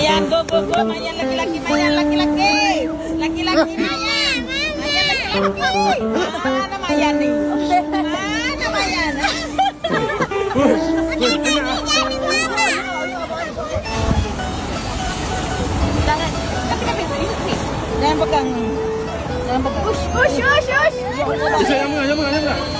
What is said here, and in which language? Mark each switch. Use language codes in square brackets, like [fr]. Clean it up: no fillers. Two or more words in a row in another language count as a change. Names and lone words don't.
[ms] Mayan, go. Mayan, laki-laki, Mayan, laki-laki. Laki-laki, Mayan. Mayan, laki-laki. Mana Mayan ni? Mana Mayan? Jangan pegang. Jangan pegang. Ush. Jangan.